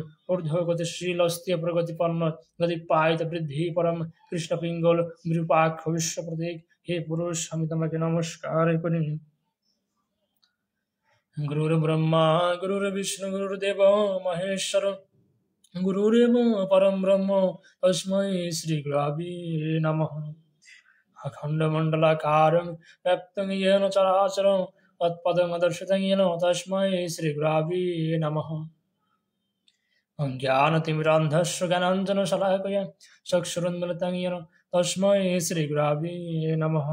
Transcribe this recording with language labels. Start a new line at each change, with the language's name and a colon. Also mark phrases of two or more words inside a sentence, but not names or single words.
Bangla: ঊর্ধ্বগতিশীল অস্থির প্রগতিপন্ন গতি পায়িত বৃদ্ধি পরম কৃষ্ণ পিঙ্গল বিরূপাক্ষ বিশ্ব প্রতীক হে পুরুষ আমি তোমাকে নমস্কার করি।
Sanskrit: গুরুর্ব্রহ্মা গুরুর্বিষ্ণু গুরুর্দেব মহেশ্বর গুরুরেব পরম ব্রহ্ম তস্मै শ্রী গুরবে নমঃ। अखण्डमण्डलाकारं व्याप्तं येन चराचरं तत्पदं दर्शितं येन तस्मै श्रीगुरवे नमः। ज्ञानतिमिरान्धस्य ज्ञानाञ्जनशलाकया चक्षुरुन्मिलितं येन तस्मै श्रीगुरवे नमः।